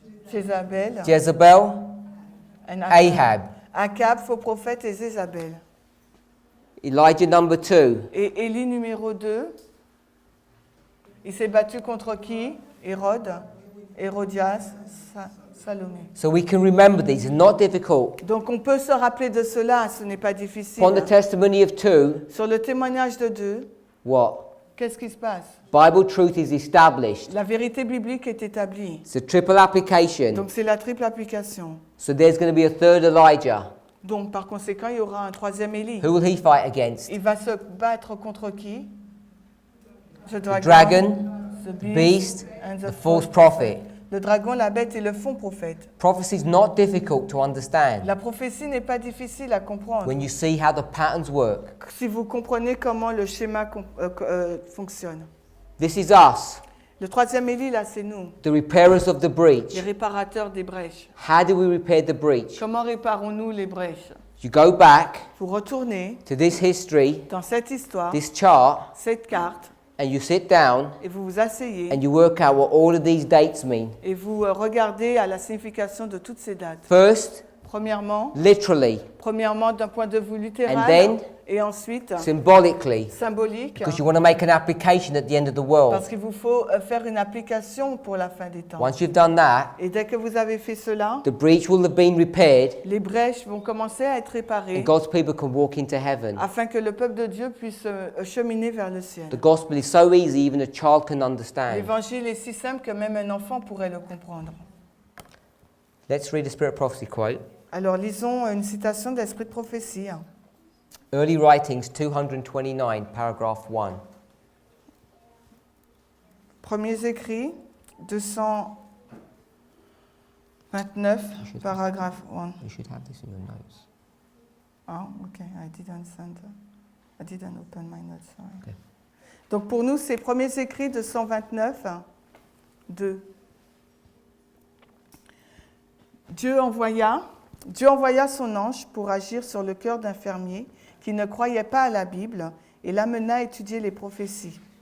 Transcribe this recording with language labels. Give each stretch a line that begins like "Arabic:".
French: Jézabel.
English: Jezebel, And Ahab.
French: Akab, faux prophète, et Jézabel.
English: Elijah number 2.
French: Et Élie numéro 2, il s'est battu contre qui? Hérode, Hérodias, Salomé.
English: So we can remember these. It's not difficult.
French: Donc on peut se rappeler de cela, ce n'est pas difficile.
English: Upon the testimony of 2,
French: Sur le témoignage de 2,
English: what?
French: qu'est-ce qui se passe?
English: Bible truth is established.
French: La vérité biblique est établie.
English: It's a triple application.
French: Donc c'est la triple application.
English: So there's going to be a 3rd Elijah.
French: Donc par conséquent, il y aura un 3e Élie.
English: Who will he fight against?
French: Il va se battre contre qui? The
English: Dragon, the beast, and the false prophet.
French: Le dragon, la bête et le faux prophète.
English: Prophecy is not difficult to understand
French: La prophétie n'est pas difficile à comprendre.
English: when you see how the patterns work.
French: Si vous comprenez comment le schéma fonctionne.
English: This is us,
French: Le 3e Élie, là, c'est nous,
English: the repairers of the
French: les
English: breach.
French: réparateurs des brèches.
English: How do we repair the breach?
French: Comment réparons-nous les brèches?
English: You go back
French: Vous retournez
English: to this history,
French: dans cette histoire,
English: this chart,
French: cette carte,
English: and you sit down
French: et vous vous asseyez
English: and you work out what all of these dates mean.
French: et vous regardez à la signification de toutes ces dates.
English: First,
French: Premièrement,
English: literally,
French: d'un point de vue
English: And
French: littéral,
English: then,
French: et ensuite
English: symbolically,
French: symbolique,
English: because you want to make an application at the end of the world.
French: parce qu'il vous faut faire une application pour la fin des temps.
English: Once you've done that,
French: Et dès que vous avez fait cela,
English: the breach will have been repaired
French: les brèches vont commencer à être
English: and
French: réparées
English: God's people can walk into heaven.
French: afin que le peuple de Dieu puisse cheminer vers le ciel.
English: The gospel is so easy, even a child can understand.
French: L'évangile est si simple que même un enfant pourrait le comprendre.
English: Let's read a spirit prophecy quote.
French: Alors lisons une citation d'Esprit de prophétie.
English: Early Writings 229, paragraph 1.
French: Premiers écrits, 229, paragraphe 1.
English: You should have this in your notes. Ah, ok, I didn't open my notes, sorry. Okay.
French: Donc pour nous, c'est Premiers écrits 229, 2. Dieu envoya son ange pour agir sur le cœur d'un fermier qui ne croyait pas à la Bible et l'amena à étudier les prophéties.